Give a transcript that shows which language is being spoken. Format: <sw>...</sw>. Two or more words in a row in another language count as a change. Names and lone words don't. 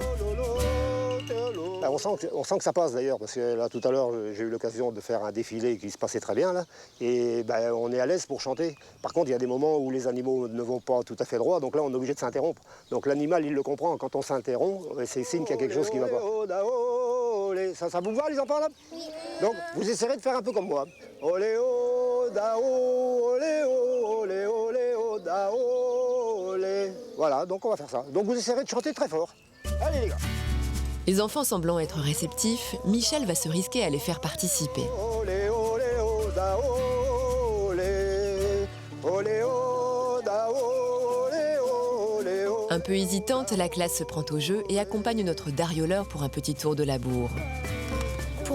<fr>On sent que ça passe d'ailleurs, parce que là tout à l'heure j'ai eu l'occasion de faire un défilé qui se passait très bien là, et on est à l'aise pour chanter. Par contre il y a des moments où les animaux ne vont pas tout à fait droit, donc là on est obligé de s'interrompre. Donc l'animal il le comprend, quand on s'interrompt, c'est signe qu'il y a quelque chose qui ne va pas. Ça vous va les enfants là? Donc vous essayerez de faire un peu comme moi. Olé o da o, olé o, olé olé o da o, olé. Voilà, donc on va faire ça. Donc vous essayerez de chanter très fort. Allez les gars. Les enfants semblant être réceptifs, Michel va se risquer à les faire participer. Un peu hésitante, la classe se prend au jeu et accompagne notre darioleur pour un petit tour de labour.</fr>